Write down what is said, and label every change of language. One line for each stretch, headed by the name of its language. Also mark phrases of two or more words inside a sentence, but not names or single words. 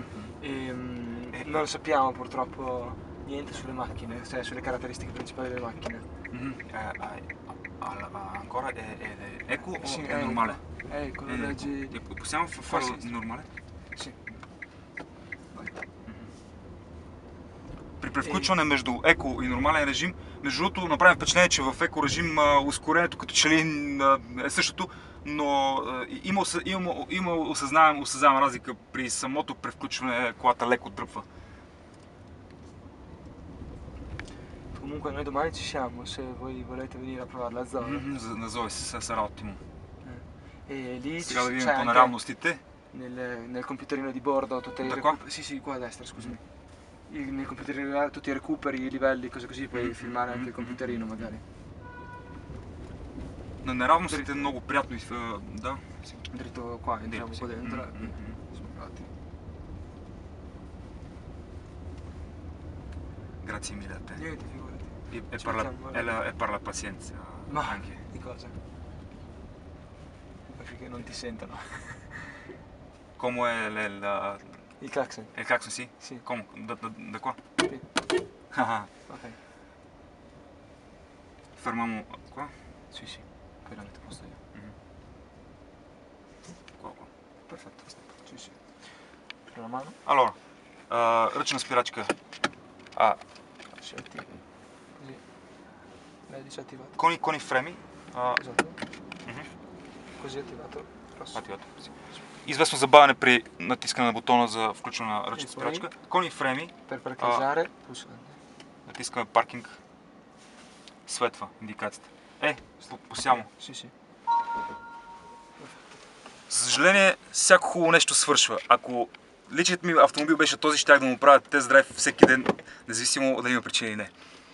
Italian: Non sappiamo purtroppo niente sulle macchine, cioè sulle caratteristiche principali delle macchine. Ancora è eco o Sì, è normale? Con le leggi... Possiamo farlo normale? Sì. Vai.
Bulgarian: При превключване между еко и нормален режим, между другото направим впечатление, че в еко режим ускорението като че ли е същото, но има осъзнавам разлика при самото превключване, колата леко дръпва.
Italian: Comunque noi domani ci siamo, se voi volete venire a provare la zona. На Зои sarà ottimo. E lì
Bulgarian: Сега да видим
Italian: c'è
Bulgarian: по
Italian: anche
Bulgarian: неравностите.
Italian: nel computerino di bordo tutti i Da qua? recuperi. Sì, qua a destra, scusami. Nel computerino tutti i recuperi, i livelli, cose così, puoi filmare anche il computerino magari. На неравностите е много приятно. Да. Dritto qua, entriamo Sì. qua dentro. Infatti. Grazie mille a te. Niente, figurati. E per la pazienza Ma anche. di cosa? Perché non ti sentono. Come è Il clacson? il clacson, sì? Sì. Come? Da qua? Sì. Ah, Ok. fermiamo qua? Sì, sì. Poi la metto a posto io. Qua. Perfetto. Sì, sì. Prendo la mano. Allora,
Bulgarian: ръчна спирачка.
Italian: Si attiva. Così. L'hai disattivato. Con i fremi. Esatto. Così attivato. Rosso. Attivato.
Bulgarian: Известно забавяне при натискане на бутона за включване на ръчна спирачка.
Italian: Con i fremi. Per parcheggiare, pulsante.
Bulgarian: Натискаме паркинг. Светва индикацията. Посямо.
Italian: Sì, sì.
Bulgarian: За съжаление, всяко хубаво нещо свършва. Ако личният ми автомобил беше този, щях да му правя тест драйв всеки ден, независимо да има причина или не.